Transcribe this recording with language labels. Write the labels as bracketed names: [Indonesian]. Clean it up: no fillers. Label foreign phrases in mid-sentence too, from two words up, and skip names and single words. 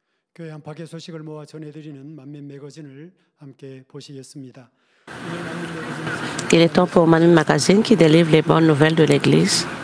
[Korean] 교회 안팎의 소식을 모아 전해드리는 만민 매거진을 함께 보시겠습니다. [French] Il est temps pour Manmin Magazine qui délivre les bonnes nouvelles de l'Église.